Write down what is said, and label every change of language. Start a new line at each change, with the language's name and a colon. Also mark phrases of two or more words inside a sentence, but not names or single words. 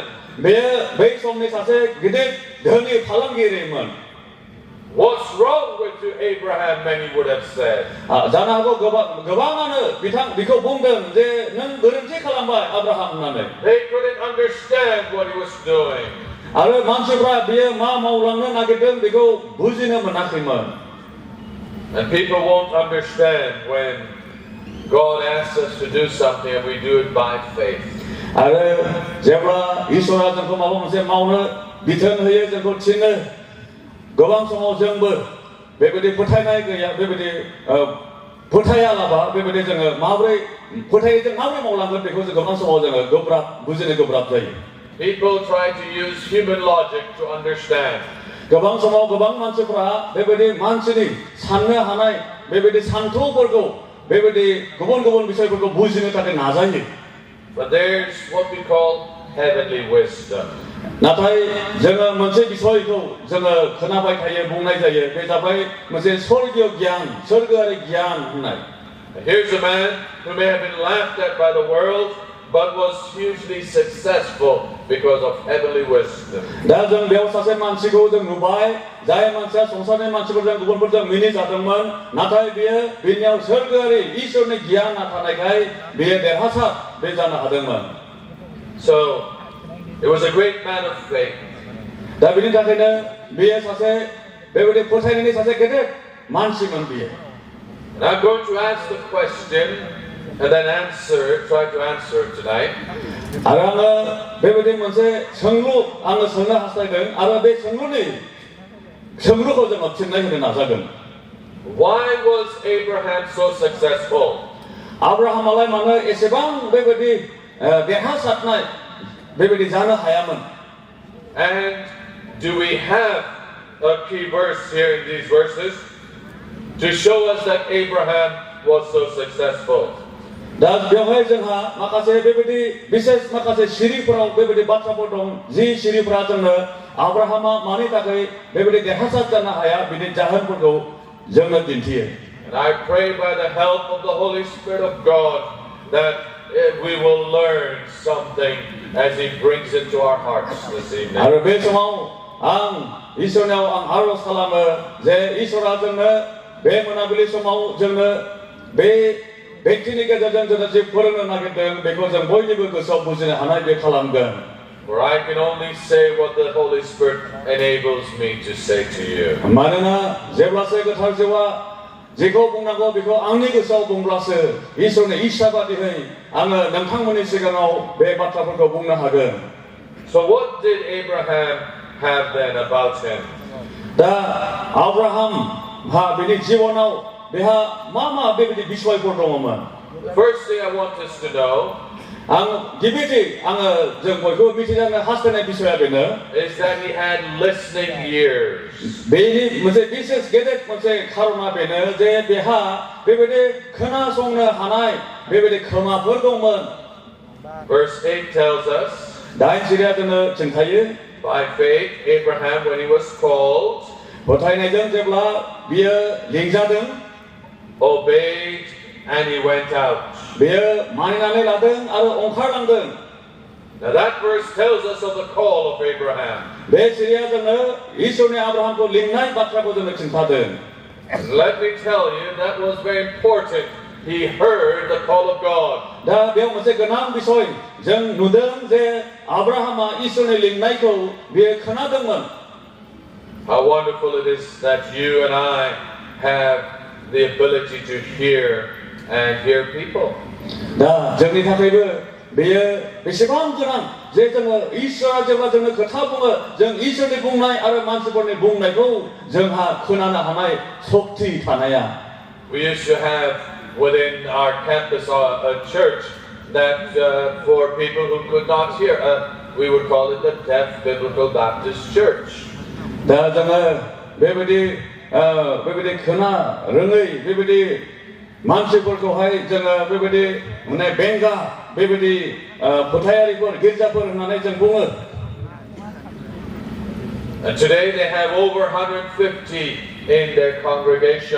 Bodo: बेयो बै समनि सासे गिदिर धोनि फालांगिरिमोन.
English: What's wrong with you, Abraham? Many would have said.
Bodo: जानो हागौ गोबाङानो बिखौ बुंदों जे नों गोरोन्थि खालामबाय आब्राहाम होननानै.
English: They couldn't understand what he was doing.
Bodo: आरो मानसिफ्रा बियो मा मावलांनो नागिरदों बेखौ बुजिनो मोनाखैमोन.
English: And people won't understand when God asks us to do something and we do it by faith.
Bodo: आरो जेब्ला इसोरा जोंखौ माबा मोनसे मावनो बिथोन होयो जोंखौ थिनो गोबां समाव जोंबो बेबायदि फोथायनाय गैया बेबायदि फोथायालाबा बेबायदि जोङो माबोरै फोथायजों माबोरै मावलांगोन बेखौ जों गोबां समाव जोङो बुजिनो गोब्राब जायो.
English: People try to use human logic to understand.
Bodo: गोबां समाव गोबां मानसिफ्रा बेबायदि मानसिनि साननो हानाय बेबायदि सान्थौफोरखौ बेबायदि गुबुन बिषयफोरखौ बुजिनो थाखाय नाजायो.
English: But there's what we call heavenly wisdom.
Bodo: नाथाय जोङो मोनसे बिषयखौ जोङो खोनाबाय थायो बुंनाय जायो बे जाबाय मोनसे स्वर्गीय गियान सोरगोआरि गियान होननाय.
English: Here's a man who may have been laughed at by the world but was hugely successful because of heavenly wisdom.
Bodo: दा जों बेयाव सासे मानसिखौ जों नुबाय जाय मानसिया संसारनि मानसिफोरजों गुबुनफोरजों मिनिजादोंमोन नाथाय बिनियाव सोरगोआरि इसोरनि गियाना थानायखाय बियो देरहासार बे जानो हादोंमोन.
English: So it was a great man of faith.
Bodo: दा बिनि थाखायनो बियो सासे बेबायदि फोथायनायनि सासे गेदेर मानसिमोन बियो.
English: And I'm going to ask the question and then try to answer it tonight.
Bodo: आरो आङो बेबायदि मोनसे सोंलु आङो सोंनो हास्थायदों आरो बे सोंलुखौ जोङो फिननाय होनो नाजागोन.
English: Why was Abraham so successful?
Bodo: आब्राहामालाय मानो एसेबां बेबायदि देरहासारनाय बेबायदि जानो हायामोन?
English: And do we have a key verse here in these verses to show us that Abraham was so successful?
Bodo: दा बेवहाय जोंहा माखासे बेबायदि बिसेस माखासे सिरिफोराव बेबायदि बाथ्राफोर दं जि सिरिफोरा जोंनो आब्राहामा मानि थाखाय बेबायदि देरहासार जानो हाया बिनि जाहोनफोरखौ जोंनो दिन्थियो.
English: And I pray by the help of the Holy Spirit of God that we will learn something as He brings it to our hearts this evening.
Bodo: आरो बे समाव आं इसोरनाव आं आरज खालामो जे इसोरा जोंनो बे मोनाबिलि समाव जोंनो बे व्यक्तिनि गेजेरजों जोंनो जि फोरोंनो नागिरदों बेखौ जों बयनिबो गोसोआव बुजिनो हानाय बे खालामगोन.
English: For I can only say what the Holy Spirit enables me to say to you.
Bodo: मानोना जेब्लासो गोथार जिउआ जेखौ बुंनांगौ बेखौ आंनि गोसोआव बुंब्लासो इसोरनि इच्छा बादियै आङो नोंथांमोननि सिगाङाव बे बाथ्राफोरखौ बुंनो हागोन.
English: So what did Abraham have then about him?
Bodo: दा आब्राहाम बिनि जिबनाव बेहा मा बेबायदि बिसयफोर दङमोन?
English: The first thing I want us to know
Bodo: आं गिबिथि आङो जों बयबो मिथिजानो हास्थायनाय बिसया बेनो
English: is that he had listening ears.
Bodo: बेनि मोनसे बिसेस गेदेर मोनसे खारना बेनो जे बेहा बेबायदि खोनासंनो हानाय बेबायदि खोमाफोर दंमोन.
English: Verse 8 tells us,
Bodo: दाइन सिरिया जोंनो खिन्थायो
English: by faith, Abraham, when he was called,
Bodo: फोथायनायजों जेब्ला बियो लिंजादों
English: obeyed and he went out.
Bodo: बेयो मानिनानै लादों आरो ओंखारलांदों.
English: Now that verse tells us of the call of Abraham.
Bodo: बे सिरिया जोंनो ईश्वरनि आब्राहामखौ लिंनाय बाथ्राखौ जोंनो खिन्थादों.
English: And let me tell you, that was very important. He heard the call of God.
Bodo: दा बेयाव मोनसे गोनां बिसय जों नुदों जे आब्राहामा ईश्वरनि लिंनायखौ बियो खोनादोंमोन.
English: How wonderful it is that you and I have the ability to hear and hear people.
Bodo: दा जोंनि थाखायबो बेयो बेसेबां गोनां जे जोङो ईश्वरा जेब्ला जोंनो खोथा बुङो जों ईश्वरनि बुंनाय आरो मानसिफोरनि बुंनायखौ जोंहा खोनानो हानाय शक्ति थानाया.
English: We used to have within our campus a church that for people who could not hear, we would call it the Deaf Biblical Baptist Church.
Bodo: दा जोङो बेबायदि खोना रोङै बेबायदि मानसिफोरखौहाय जोङो बेबायदि माने बेंगा बेबायदि फोथायारिफोर गिर्जाफोर होननानै जों बुङो.
English: And today they have over 150 in their congregation.